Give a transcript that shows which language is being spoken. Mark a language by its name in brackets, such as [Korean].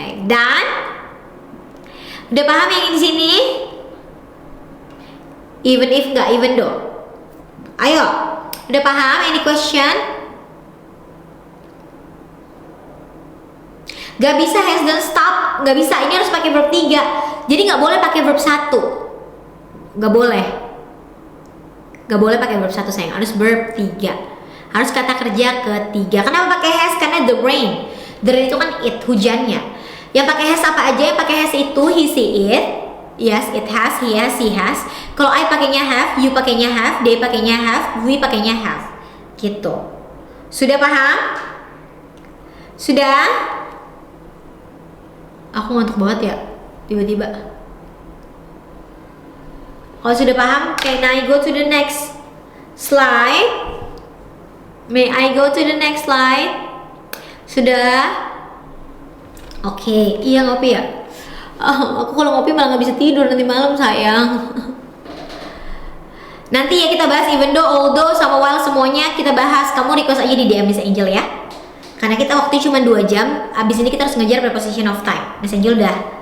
[Indonesian] Dan udah paham yang di sini? Even if nggak even though. Ayo, udah paham? Any question? Gak bisa has don't stop, gak bisa. Ini harus pakai verb 3. Jadi gak boleh pakai verb 1. Gak boleh. Gak boleh pakai verb 1 sayang. Harus verb 3. Harus kata kerja ketiga. Kenapa pakai has? Karena the rain. The rain itu kan it, hujannya. Yang pakai has apa aja? Yang pakai has itu he, she, it. Yes, it has, he has, she has. Kalau I pakainya have, you pakainya have, they pakainya have, we pakainya have. Gitu. Sudah paham? Sudah? Aku ngantuk banget ya, tiba-tiba. [English] Kalau sudah paham, can I go to the next slide? May I go to the next slide? [Indonesian] Sudah? Oke, iya ngopi ya? Aku kalau ngopi malah nggak bisa tidur nanti malam sayang. Nanti ya kita bahas even though, although, sama while semuanya kita bahas. Kamu request aja di DM Miss Angel ya. Karena kita waktu cuma 2 jam, abis ini kita harus ngejar preposition of time. Miss Angel udah.